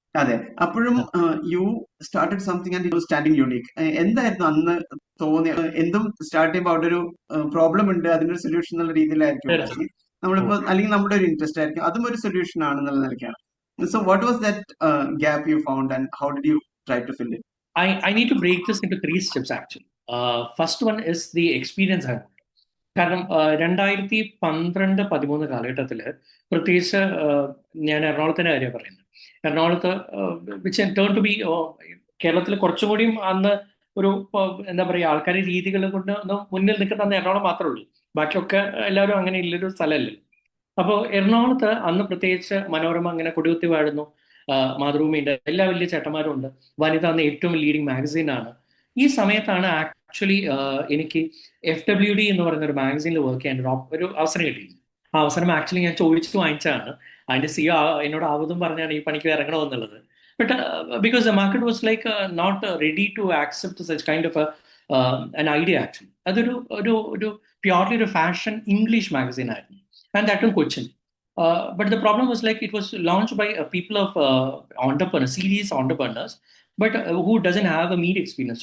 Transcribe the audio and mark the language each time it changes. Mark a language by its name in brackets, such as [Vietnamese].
[Malayalam] അതെ, അപ്പോഴും [English] You started something and you standing unique. [Malayalam] എന്തായിരുന്നു അന്ന് തോന്നിയ? എന്തും സ്റ്റാർട്ട് ചെയ്യുമ്പോൾ അവിടെ ഒരു പ്രോബ്ലം ഉണ്ട്, അതിനൊരു സൊല്യൂഷൻ എന്നുള്ള രീതിയിലായിരിക്കും തീർച്ചയായും. ഉണ്ടാക്കി. നമ്മളിപ്പോ അല്ലെങ്കിൽ നമ്മുടെ ഒരു ഇൻട്രസ്റ്റ് ആയിരിക്കും, അതും ഒരു സൊല്യൂഷൻ ആണെന്നുള്ള നിലയ്ക്കാണ്. [English] So what was that gap you found and how did you try to fill it? I need to break this into 3 steps actually. First one is the experience I want. [Malayalam] കാരണം 2012-13 കാലഘട്ടത്തിൽ പ്രത്യേകിച്ച് ഞാൻ എറണാകുളത്തിൻ്റെ കാര്യം പറയുന്നത്. എറണാകുളത്ത് [English] which turn to be [Malayalam] കേരളത്തിൽ കുറച്ചും കൂടിയും അന്ന് ഒരു എന്താ പറയുക, ആൾക്കാരുടെ രീതികൾ കൊണ്ട് ഒന്ന് മുന്നിൽ നിൽക്കുന്ന അന്ന് എറണാകുളം മാത്രമേ ഉള്ളൂ. ബാക്കിയൊക്കെ എല്ലാവരും അങ്ങനെ ഇല്ലൊരു സ്ഥലമല്ലേ. അപ്പോൾ എറണാകുളത്ത് അന്ന് പ്രത്യേകിച്ച് മനോരമ അങ്ങനെ കൊടികുത്തി വാഴുന്നു, മാതൃഭൂമിയുണ്ട്, എല്ലാ വലിയ ചേട്ടന്മാരും ഉണ്ട്. വനിത അന്ന് ഏറ്റവും ലീഡിങ് മാഗസീനാണ്. ഈ സമയത്താണ് ആക്ച്വലി എനിക്ക് FWD എന്ന് പറയുന്ന ഒരു മാഗസീനിൽ വർക്ക് ചെയ്യാൻ ഒരു അവസരം കിട്ടിയത്. ആ അവസരം ആക്ച്വലി ഞാൻ ചോദിച്ചിട്ട് വാങ്ങിച്ചതാണ്. അതിന്റെ CEO എന്നോട് ആവതും പറഞ്ഞാണ് ഈ പണിക്ക് ഇറങ്ങണമെന്നുള്ളത്. [English] But because the market was like not ready to accept such kind of an idea actually. [Malayalam] അതൊരു ഒരു ഒരു [English] purely ഒരു fashion English magazine [Malayalam] ആയിരുന്നു, [English] and that in Cochin. But the problem was like it was launched by people of entrepreneurs, serious entrepreneurs, but who doesn't have a media experience.